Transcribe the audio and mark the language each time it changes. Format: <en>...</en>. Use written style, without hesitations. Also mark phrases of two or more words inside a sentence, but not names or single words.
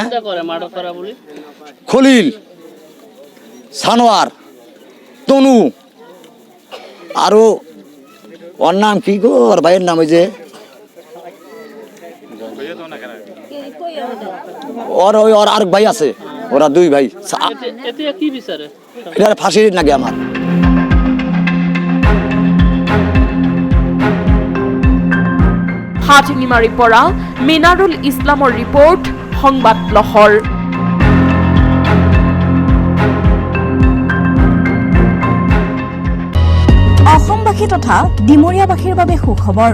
<bn>খলিল, সানোয়ার, তনু, আরো ওর নাম কি গো, ওর ভাইয়ের নাম ওই যে ওর আর ভাই আছে, ওরা 2 ভাই। এটা ফাঁসি নাকি আমার?</bn> <as>হাটনিমাৰীৰ পৰা মিনাৰুল ইছলামৰ ৰিপৰ্ট, সংবাদ লহৰ। অসমবাসী তথা ডিমৰীয়াবাসীৰ বাবে সুখবৰ।</as>